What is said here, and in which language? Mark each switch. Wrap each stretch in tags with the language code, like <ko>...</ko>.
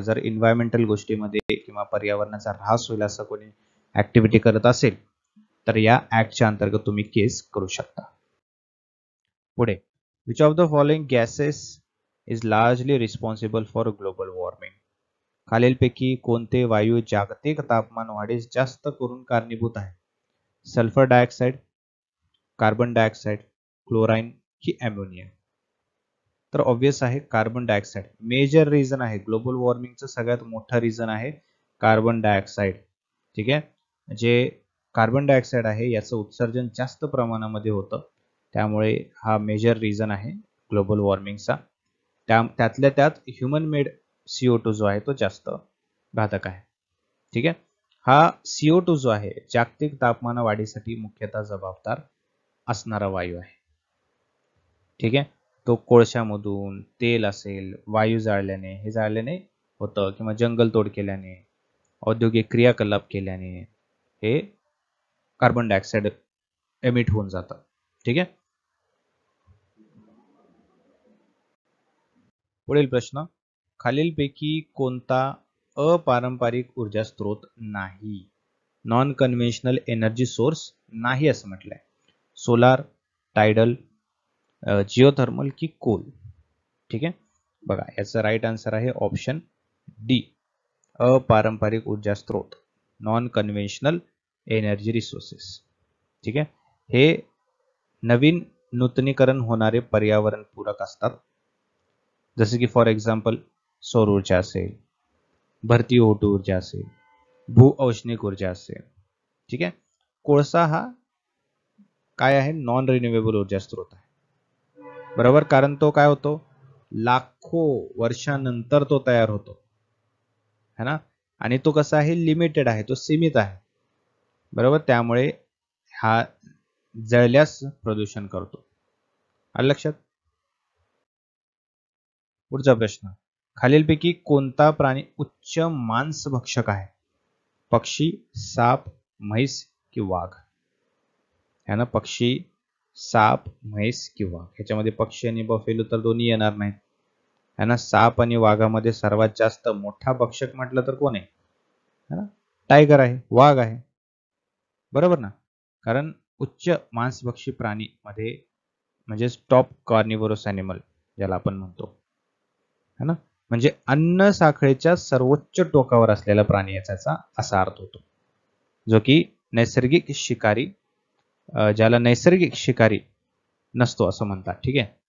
<mr>जर एन्व्हायरमेंटल गोष्टीमध्ये किंवा पर्यावरणाचा ऱ्हास होईल असं कोणी ऍक्टिव्हिटी करत असेल तर या ऍक्टच्या अंतर्गत तुम्ही केस करू शकता. पुढे,</mr> <en>Which of the following gases is largely responsible for global warming.</en> <mr>खालीलपैकी कोणते वायू जागतिक तापमान वाढीस जास्त करून कारणीभूत आहे? सल्फर डायऑक्साईड, कार्बन डायऑक्साईड, क्लोराईन की अमोनिया? तर ऑब्वियस आहे कार्बन डायऑक्साईड. मेजर रिझन आहे ग्लोबल वॉर्मिंगचं, सगळ्यात मोठं रिझन आहे कार्बन डायऑक्साईड. ठीक आहे. जे कार्बन डायऑक्साईड आहे याचं उत्सर्जन जास्त प्रमाणामध्ये होतं, त्यामुळे हा मेजर रिझन आहे ग्लोबल वॉर्मिंगचा. त्यातल्या त्यात ह्युमन मेड CO2 जो आहे तो जास्त घातक आहे. ठीक आहे. हा CO2 जो आहे जागतिक तापमान वाढीसाठी मुख्यतः जबाबदार असणारा वायू आहे. ठीक आहे. तो कोळशामधून, तेल असेल, वायू जाळल्याने, हे जाळल्याने होतं, किंवा जंगलतोड केल्याने, औद्योगिक क्रियाकलाप केल्याने हे कार्बन डायऑक्साईड एमिट होऊन जातं. ठीक आहे. पुढील प्रश्न, खालीलपैकी कोणता अपारंपरिक ऊर्जा स्रोत नाही? नॉन कन्व्हेन्शनल एनर्जी सोर्स नाही असं म्हटलंय. सोलार, टायडल, जिओथर्मल की कोल? ठीक आहे. बघा याचा राईट आन्सर आहे ऑप्शन डी, अपारंपरिक ऊर्जा स्रोत, नॉन कन्व्हेन्शनल एनर्जी रिसोर्सेस. ठीक आहे. हे नवीन नूतनीकरण होणारे पर्यावरण पूरक असतात, जसे की फॉर एक्झाम्पल सौर ऊर्जा असेल, भरती ओट ऊर्जा असेल, भू औष्णिक ऊर्जा असेल. ठीक आहे. कोळसा हा काय आहे? नॉन रिन्युएबल ऊर्जा स्रोत आहे. बरोबर, कारण तो काय होतो, लाखो वर्षानंतर तो तयार होतो, है ना. आणि तो कसा आहे, लिमिटेड आहे, तो सीमित आहे. बरोबर, त्यामुळे हा जळल्यास प्रदूषण करतो. आलं लक्षात? पुढचा प्रश्न, खालीलपैकी कोणता प्राणी उच्च मांसभक्षक आहे? पक्षी, साप, म्हैस की वाघ? है ना, पक्षी, साप, म्हैस की वाघ? ह्याच्यामध्ये पक्षी आणि बफेलो तर दोन्ही येणार नाहीत, है ना. साप आणि वाघामध्ये सर्वात जास्त मोठा भक्षक म्हटलं तर कोण आहे? है ना, टायगर आहे, वाघ आहे. बरोबर ना. कारण उच्च मांसभक्षी प्राणी मध्ये म्हणजे टॉप कार्निवोरस ॲनिमल ज्याला आपण म्हणतो, है ना, म्हणजे अन्न साखळीच्या सर्वोच्च टोकावर असलेला प्राणी याचा असा अर्थ होतो, जो की नैसर्गिक शिकारी, ज्याला नैसर्गिक शिकारी नसतो असं म्हणतात. ठीक आहे.</mr>